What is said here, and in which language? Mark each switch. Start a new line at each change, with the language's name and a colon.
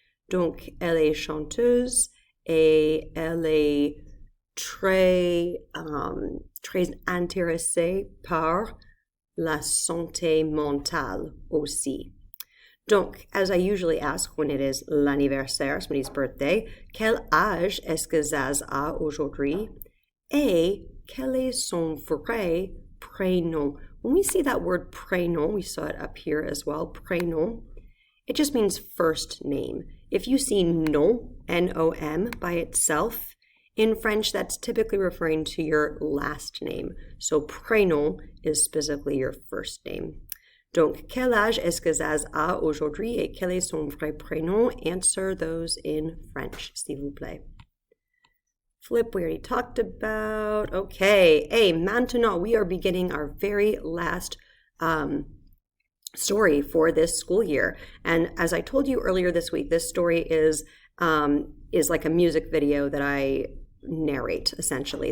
French: Donc, elle est chanteuse et elle est très intéressée par la santé mentale aussi. Donc,
English: as I usually ask when it is l'anniversaire, somebody's birthday,
French: quel âge est-ce que Zaz a aujourd'hui? Et quel est son vrai prénom?
English: When we see that word prénom, we saw it up here as well, prénom, it just means first name. If you see nom, N-O-M, by itself, in French, that's typically referring to your last name. So prénom is specifically your first name.
French: Donc, quel âge est-ce que Zaz a aujourd'hui et quel est son vrai prénom?
English: Answer those in French,
French: s'il vous plaît.
English: Flip, we already talked about. Okay,
French: et maintenant,
English: we are beginning our very last story for this school year. And as I told you earlier this week, this story is like a music video that I narrate, essentially.